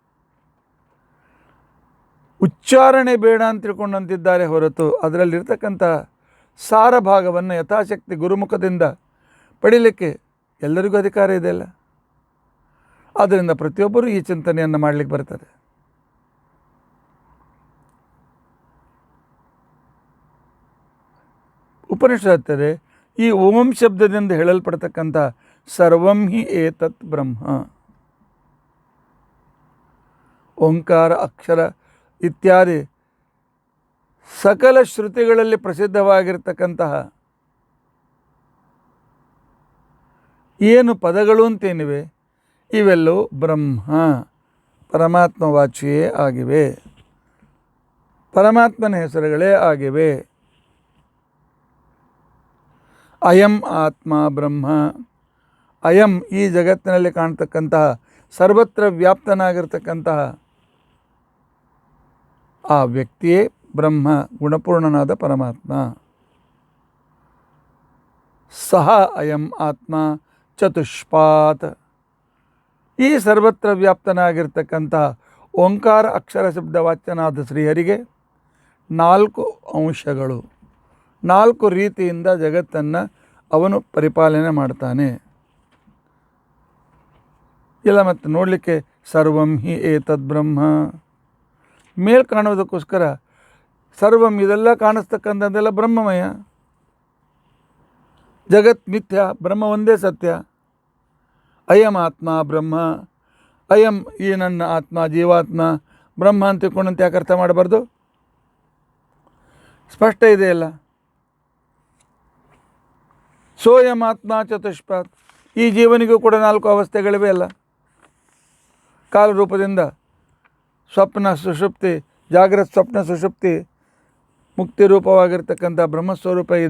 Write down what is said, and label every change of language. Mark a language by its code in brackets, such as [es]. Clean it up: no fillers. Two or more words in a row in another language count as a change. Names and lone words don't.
[kn] ಉಚ್ಚಾರಣೆ ಬೇಡ ಅಂತ ತಿಳ್ಕೊಂಡಂತಿದ್ದಾರೆ ಹೊರತು ಅದರಲ್ಲಿರ್ತಕ್ಕಂಥ ಸಾರ ಭಾಗವನ್ನು ಯಥಾಶಕ್ತಿ ಗುರುಮುಖದಿಂದ ಪಡೀಲಿಕ್ಕೆ ಎಲ್ಲರಿಗೂ ಅಧಿಕಾರ ಇದೆಯಲ್ಲ. ಆದ್ದರಿಂದ ಪ್ರತಿಯೊಬ್ಬರೂ ಈ ಚಿಂತನೆಯನ್ನು ಮಾಡಲಿಕ್ಕೆ ಬರ್ತಾರೆ. ಉಪನಿಷತ್ತರೆ ಈ ಓಂ ಶಬ್ದದಿಂದ ಹೇಳಲ್ಪಡ್ತಕ್ಕಂಥ [sa] ಸರ್ವಂ ಹಿ ಏತತ್ ಬ್ರಹ್ಮ, [kn] ಓಂಕಾರ, ಅಕ್ಷರ ಇತ್ಯಾದಿ ಸಕಲ ಶ್ರುತಿಗಳಲ್ಲಿ ಪ್ರಸಿದ್ಧವಾಗಿರ್ತಕ್ಕಂತಹ ಏನು ಪದಗಳು ಅಂತೇನಿವೆ ಇವೆಲ್ಲವೂ ಬ್ರಹ್ಮ ಪರಮಾತ್ಮ ವಾಚಿಯೇ ಆಗಿವೆ, ಪರಮಾತ್ಮನ ಹೆಸರುಗಳೇ ಆಗಿವೆ. [sa] ಅಯಂ ಆತ್ಮ ಬ್ರಹ್ಮ, [kn] ಅಯಂ ಈ ಜಗತ್ತಿನಲ್ಲಿ ಕಾಣ್ತಕ್ಕಂತಹ ಸರ್ವತ್ರ ವ್ಯಾಪ್ತನಾಗಿರ್ತಕ್ಕಂತಹ ಆ ವ್ಯಕ್ತಿಯೇ ಬ್ರಹ್ಮ, ಗುಣಪೂರ್ಣನಾದ ಪರಮಾತ್ಮ. [sa] ಸಹ ಅಯಂ ಆತ್ಮ ಚತುಷ್ಪಾತ್, [kn] ಈ ಸರ್ವತ್ರ ವ್ಯಾಪ್ತನಾಗಿರ್ತಕ್ಕಂಥ ಓಂಕಾರ ಅಕ್ಷರ ಶಬ್ದ ವಾಚ್ಯನಾದ ಶ್ರೀಹರಿಗೆ 4 ಅಂಶಗಳು, 4 ರೀತಿಯಿಂದ ಜಗತ್ತನ್ನು ಅವನು ಪರಿಪಾಲನೆ ಮಾಡ್ತಾನೆ. ಇಲ್ಲ ಮತ್ತು ನೋಡಲಿಕ್ಕೆ [sa] ಸರ್ವಂ ಹಿ ಏತದ್ ಬ್ರಹ್ಮ [kn] ಮೇಲ್ ಕಾಣೋದಕ್ಕೋಸ್ಕರ ಸರ್ವಂ ಇದೆಲ್ಲ ಕಾಣಿಸ್ತಕ್ಕಂಥದ್ದೆಲ್ಲ ಬ್ರಹ್ಮಮಯ, ಜಗತ್ ಮಿಥ್ಯ, ಬ್ರಹ್ಮ ಒಂದೇ ಸತ್ಯ. [sa] ಅಯಂ ಆತ್ಮ ಬ್ರಹ್ಮ, [kn] ಅಯಂ ಈ ನನ್ನ ಆತ್ಮ ಜೀವಾತ್ಮ ಬ್ರಹ್ಮ ಅಂತ ತಿಳ್ಕೊಂಡಂತೆ ಯಾಕೆ ಅರ್ಥ ಮಾಡಬಾರ್ದು? ಸ್ಪಷ್ಟ ಇದೆಯಲ್ಲ. [sa] ಸೋಯಂ ಆತ್ಮ ಚತುಷ್ಪಾತ್, [kn] ಈ ಜೀವನಿಗೂ ಕೂಡ 4 ಅವಸ್ಥೆಗಳಿವೆ ಅಲ್ಲ. ಕಾಲರೂಪದಿಂದ ಸ್ವಪ್ನ ಸುಷುಪ್ತಿ, ಜಾಗ್ರತ್ ಸ್ವಪ್ನ ಸುಷುಪ್ತಿ, ಮುಕ್ತಿ ರೂಪವಾಗಿರ್ತಕ್ಕಂಥ ಬ್ರಹ್ಮಸ್ವರೂಪ ಇದೆ.